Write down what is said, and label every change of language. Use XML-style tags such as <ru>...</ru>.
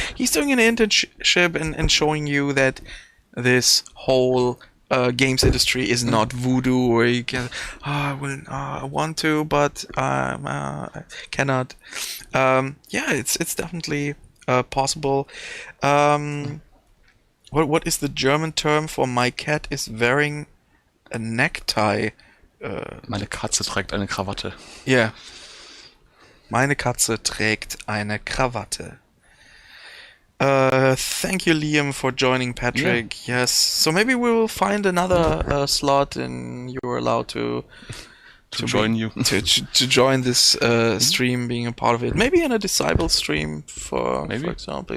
<en>He's doing an internship and showing you that this whole games industry is not voodoo, where you can, I want to, but I cannot. Yeah, it's definitely possible. What is the German term for my cat is wearing a necktie?</en> <de>Meine Katze trägt eine Krawatte.</de> <en>Yeah.</en> <de>Meine Katze trägt eine Krawatte.</de> <en>Thank you, Liam, for joining Patrick. Yes. So maybe we will find another slot, and you're allowed to join you. to join this stream, being a part of it. Maybe in a Disciple stream, for example.</en>